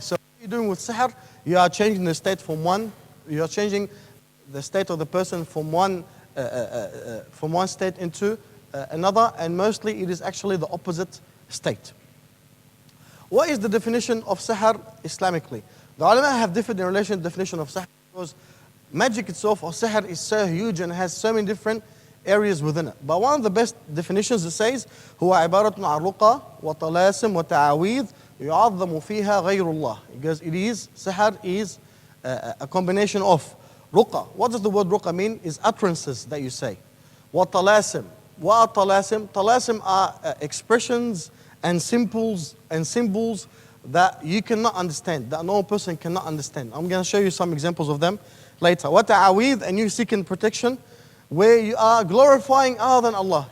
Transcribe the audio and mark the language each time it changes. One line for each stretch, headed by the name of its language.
English: So what you're doing with sihr, you are changing the state from one, you are changing the state of the person from one state into another, and mostly it is actually the opposite state. What is the definition of sihr Islamically? The ulama have different in relation to the definition of sihr, because magic itself or sihr is so huge and has so many different areas within it. But one of the best definitions, it says,
Arabic: هو عبارة عن رقى وطلاسم وتعاويذ يعظم فيها غير الله.
English: Because sihr is a combination of ruqa. What does the word ruqa mean? Is utterances that you say.
Arabic: وطلاسم.
English: What are طلاسم? طلاسم are expressions and symbols that you cannot understand, that no person cannot understand. I'm going to show you some examples of them later. وتعاويذ, and you seeking protection, where you are glorifying other than Allah.